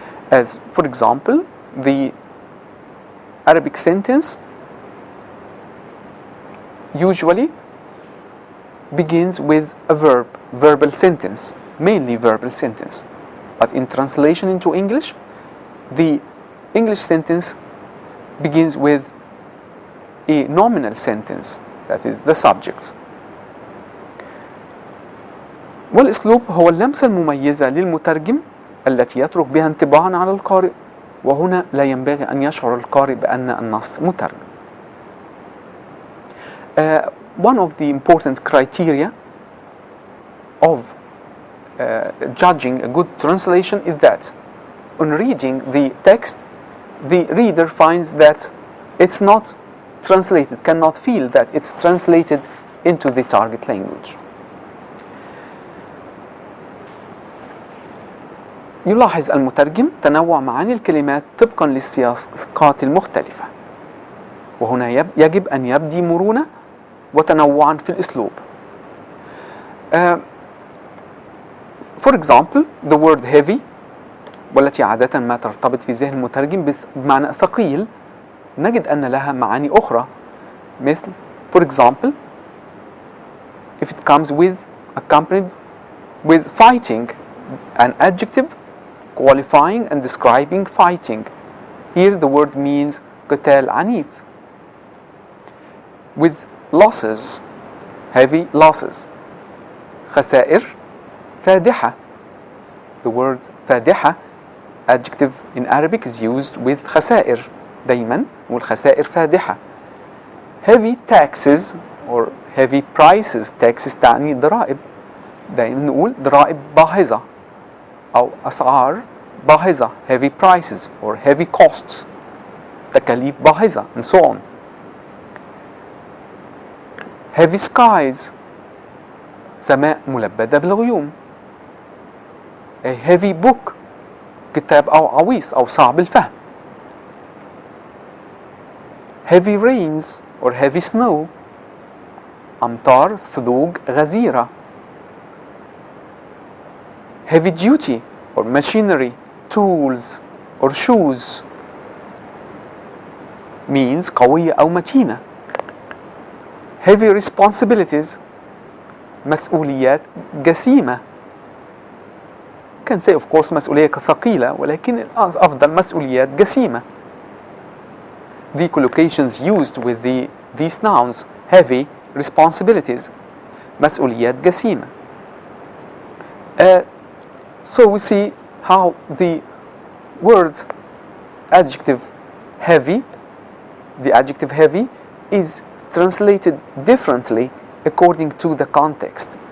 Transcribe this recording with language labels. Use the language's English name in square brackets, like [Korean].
[English] As for example, the Arabic sentence usually begins with a verbal sentence, mainly verbal sentence. But in translation into English, the English sentence begins with a nominal sentence, that is the subject. [Arabic] والأسلوب هو اللمسة المميزة للمترجم التي يترك بها انطباعا على القارئ، وهنا لا ينبغي أن يشعر القارئ بأن النص مترجم. [English] One of the important criteria of judging a good translation is that on reading the text, the reader finds that it's not translated, cannot feel that it's translated into the target language. [Arabic] يلاحظ المترجم تنوع معاني الكلمات طبقا للسياقات المختلفة، وهنا يجب أن يبدي مرونة وتنوعا في الأسلوب. [English] For example, the word heavy، [Arabic] والتي عادة ما ترتبط في ذهن المترجم بمعنى ثقيل، نجد أن لها معاني أخرى، مثل [English] for example if it comes accompanied with fighting, an adjective qualifying and describing fighting. Here the word means [Arabic] قتال عنيف. [English] With losses, heavy losses. [Arabic] خسائر فادحة. [English] The word فادحة adjective in Arabic is used with [Arabic] خسائر دايما، والخسائر فادحة. [English] Heavy taxes or heavy prices. [Arabic] taxes تعني ضرائب، دايما نقول ضرائب باهظة أو أسعار باهظة، [English] heavy prices or heavy costs، [Arabic] تكاليف باهظة [English] and so on. heavy skies، [Arabic] سماء ملبدة بالغيوم. [English] a heavy book، [Arabic] كتاب أو عويص أو صعب الفهم. [English] heavy rains or heavy snow، [Arabic] أمطار ثلوج غزيرة. [English] heavy duty or machinery, tools or shoes، means [Arabic] قوية أو متينة. [English] heavy responsibilities، [Arabic] مسؤوليات جسيمة. [English] can say of course [Arabic] مسؤولية ثقيلة، ولكن الأفضل مسؤوليات جسيمة. [English] The collocations used with these nouns: heavy, responsibilities، [Arabic] مسؤوليات جسيمة. [English] So we see how the word adjective heavy, the adjective heavy, is translated differently according to the context.